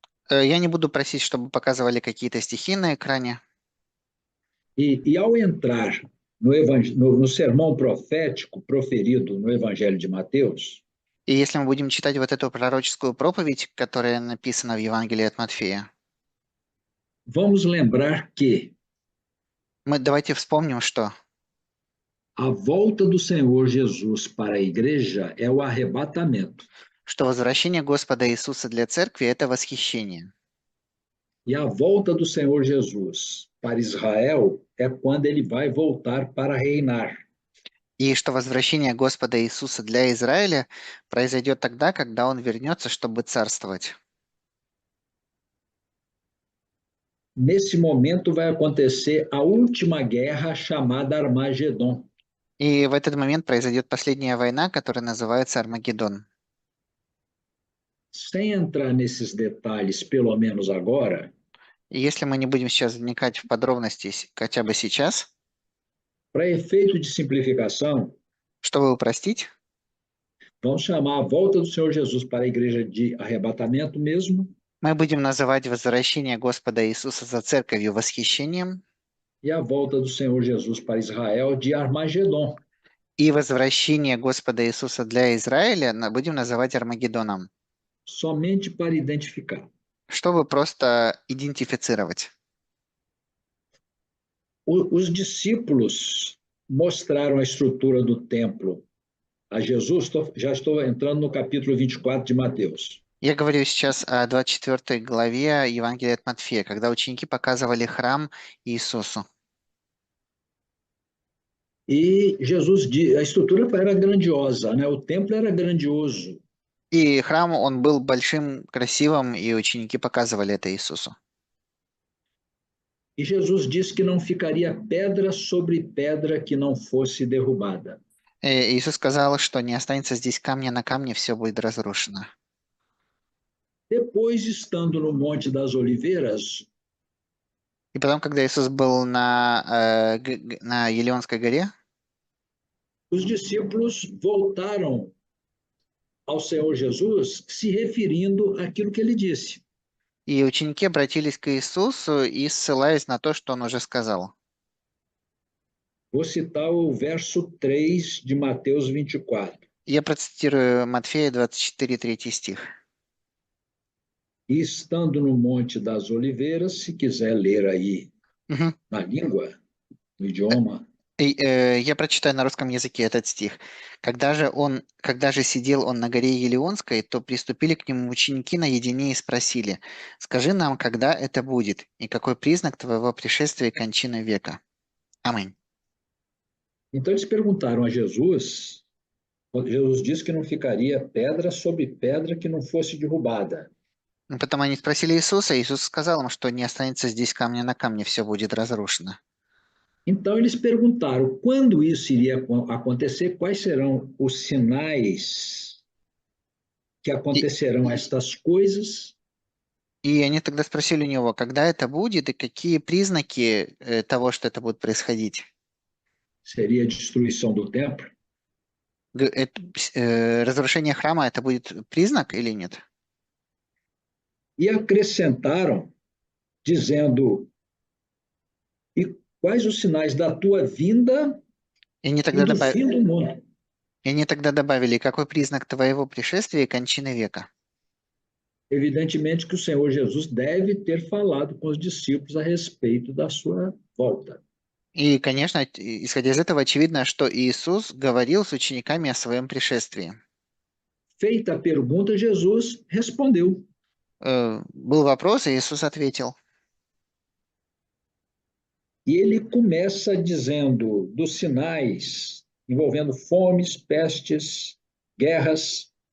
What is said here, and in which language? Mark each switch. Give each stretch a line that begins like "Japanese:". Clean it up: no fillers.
Russian: Я не буду просить, чтобы показывали какие-то стихи на экране.
Portuguese: E ao entrar no sermão profético proferido no Evangelho de Mateus,
Russian: И если мы будем читать вот эту пророческую проповедь, которая написана в Евангелии от Матфея,
Portuguese: vamos lembrar que
Russian: давайте вспомним, что
Portuguese: a volta do Senhor Jesus para a igreja é o arrebatamento.
Russian: Что возвращение Господа Иисуса для церкви – это восхищение.
Portuguese: E a volta do Senhor Jesus para Israel é quando ele vai voltar para reinar.
Russian: И что возвращение Господа Иисуса для Израиля произойдет тогда, когда Он вернется, чтобы царствовать.
Portuguese: Nesse momento vai acontecer a última guerra chamada Armagedon.
Russian: И в этот момент произойдет последняя война, которая называется Армагеддон.
Portuguese: Sem entrar nesses detalhes, pelo menos agora,
Russian: И если мы не будем сейчас вникать в подробности хотя бы сейчас,
Portuguese: para efeito de simplificação,
Russian: чтобы упростить,
Portuguese: vamos chamar a volta do Senhor Jesus para a igreja de arrebatamento mesmo.
Russian: Мы будем называть возвращение Господа Иисуса за церковью восхищением
Portuguese: e a volta do Senhor Jesus para Israel de Armagedon,
Russian: и возвращение Господа Иисуса для Израиля будем называть Армагеддоном,
Portuguese: somente para identificar.
Russian: чтобы просто идентифицировать.
Portuguese: Os discípulos mostraram a estrutura do templo a Jesus, já estou entrando no capítulo 24 de Mateus.
Russian: Я говорю сейчас о 24 главе Евангелия от Матфея, когда ученики показывали храм Иисусу.
Portuguese: E Jesus, a estrutura era grandiosa, né? O templo era grandioso.
Russian: И храм, он был большим, красивым, и ученики показывали это Иисусу.
Portuguese: E Jesus disse que não ficaria pedra sobre pedra que não fosse derrubada.
Russian: И Иисус сказал, что не останется здесь камня на камне, все будет разрушено.
Portuguese: Depois, estando no Monte das Oliveiras,
Russian: И потом, когда Иисус был на Елеонской горе,
Portuguese: os discípulos voltaram ao Senhor Jesus, se referindo àquilo que ele disse.
Russian: и ученики обратились к Иисусу и ссылаясь на то, что он уже сказал.
Portuguese: Vou citar o verso 3 de Mateus 24.
Russian: Я процитирую Матфея 24, 3 стих.
Portuguese: E estando no Monte das Oliveiras, se quiser ler aí Мгм. na língua, no idioma,
Russian: Я прочитаю на русском языке этот стих. Когда же сидел он на горе Елеонской, то приступили к нему ученики наедине и спросили: «Скажи нам, когда это будет, и какой признак твоего пришествия и кончины века?» Аминь.
Portuguese: então eles perguntaram a Jesus, Jesus disse que não ficaria pedra sobre pedra que não fosse derrubada.
Russian: Потом они спросили Иисуса, и Иисус сказал им, что не останется здесь камня на камне, все будет разрушено.
Portuguese: Então eles perguntaram quando isso iria acontecer, quais serão os sinais que
Russian: И,
Portuguese: acontecerão estas coisas.
Russian: и они тогда спросили у него, когда это будет и какие признаки того, что это будет происходить.
Portuguese: Seria a destruição do templo,
Russian: Разрушение храма, это будет признак или нет?
Portuguese: e acrescentaram, dizendo: e quais os sinais da tua vinda
Russian: И они
Portuguese: e
Russian: тогда,
Portuguese: do
Russian: добав-
Portuguese: fim do mundo?
Russian: и они тогда добавили, какой признак твоего пришествия и кончины века?
Portuguese: Evidentemente que o Senhor Jesus deve ter falado com os discípulos a respeito da sua volta.
Russian: И, конечно, исходя из этого, очевидно, что Иисус говорил с учениками о своем пришествии.
Portuguese: Feita a pergunta, Jesus respondeu.
Russian: Был вопрос, и Иисус ответил.
Portuguese: E ele começa dizendo dos sinais envolvendo fomes, pestes, guerras.